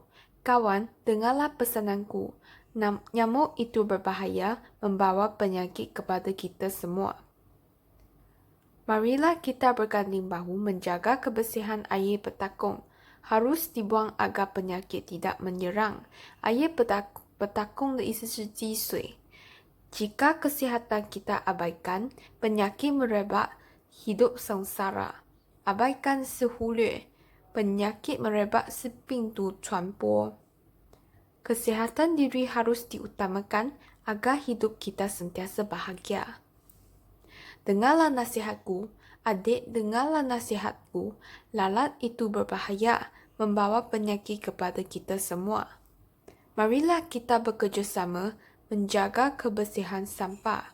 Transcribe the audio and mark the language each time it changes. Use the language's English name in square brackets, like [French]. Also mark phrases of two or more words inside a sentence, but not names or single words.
[Malay] Kawan, dengarlah pesananku. Nyamuk itu berbahaya, membawa penyakit kepada kita semua. Marilah kita berganding bahu menjaga kebersihan air petakung. Harus dibuang agar penyakit tidak menyerang. Air petakung [Chinese] 的意思是积水。 [Malay] Jika kesihatan kita abaikan, penyakit merebak, hidup sengsara. [Chinese] Abaikan 是忽略， [Malay] penyakit merebak [Chinese] 是病毒传播。 [Malay] Kesehatan diri harus diutamakan agar hidup kita sentiasa bahagia. Dengarlah nasihatku, adik, dengarlah nasihatku. Lalat itu berbahaya, membawa penyakit kepada kita semua. Marilah kita bekerjasama menjaga kebersihan sampah.